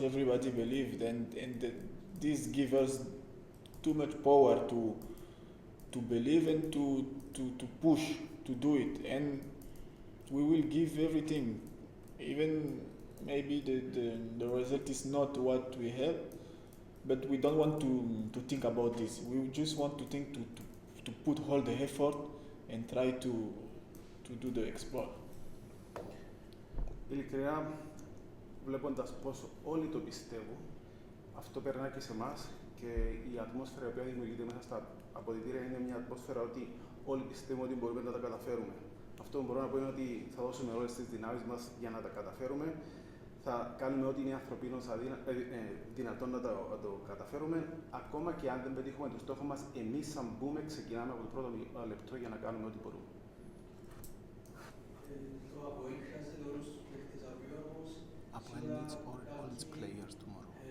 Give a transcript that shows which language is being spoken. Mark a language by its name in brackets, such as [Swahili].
[English] Everybody believes, and this gives us too much power to believe and to push to do it, and we will give everything, even maybe the result is not what we have. But we don't want to think about this. We just want to think to put all the effort and try to do the exploit. [Greek] Ειλικρινά, βλέποντας πώς όλοι το πιστεύουν, αυτό περνά και σε εμάς και η ατμόσφαιρα που δημιουργείται μέσα στα αποδυτήρια είναι μια ατμόσφαιρα ότι όλοι πιστεύουμε ότι μπορούμε να τα καταφέρουμε. Αυτό που μπορώ να πω είναι ότι θα δώσουμε όλες τις δυνάμεις μας για να τα καταφέρουμε. Θα κάνουμε ό,τι είναι ανθρωπίνως δυνατόν να το καταφέρουμε. Ακόμα και αν δεν πετύχουμε το στόχο μας, εμείς σαν μπούμε, ξεκινάμε από το πρώτο λεπτό για να κάνουμε ό,τι μπορούμε. Το APOEL χρειάζεται όλους τους παίκτες αύριο, όμως [English] APOEL needs all its players tomorrow,